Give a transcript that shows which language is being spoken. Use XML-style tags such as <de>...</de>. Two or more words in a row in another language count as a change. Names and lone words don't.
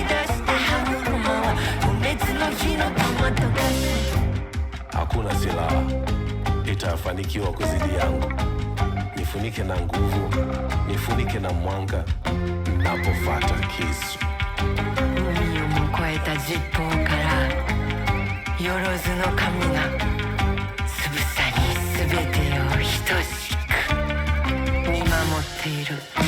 <sw>Hakuna silaha wa kuzidi yangu. Nifunike na nguvu, nifunike na mwanga, napofuata kisu.</sw> <ja>海をも越えた十方からよろずの神がつぶさにすべてを等しく見守っている。</ja>